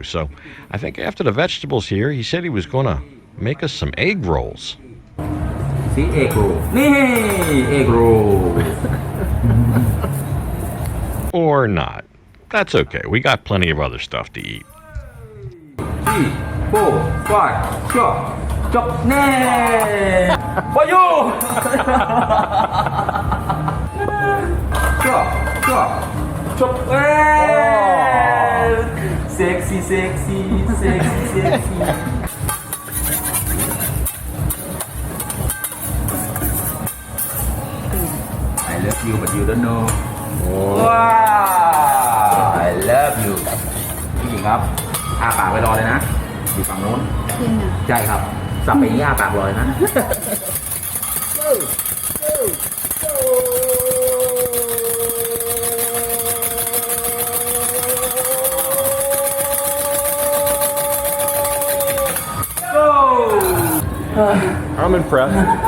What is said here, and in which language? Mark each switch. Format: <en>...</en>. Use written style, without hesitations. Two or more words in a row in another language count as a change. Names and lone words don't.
<en>So I think after the vegetables here, he said he was going to make us some egg rolls. see egg roll นี่ egg roll Or not. That's okay. We got plenty of other stuff to eat. 3 4 5 chop chop แน่ for you chop chop chop เอ้ย sexy sexy sexy sexy I love you but you don't know ว้าว I love you</en> <th>พี่หญิงครับอ้าปากไปรอเลยนะอยู่ฝั่งโน้น จริงอ่ะ ใช่ครับ สับไปอย่างนี้อ้าปากรอเลยนะ</th> <en>I'm impressed.</en>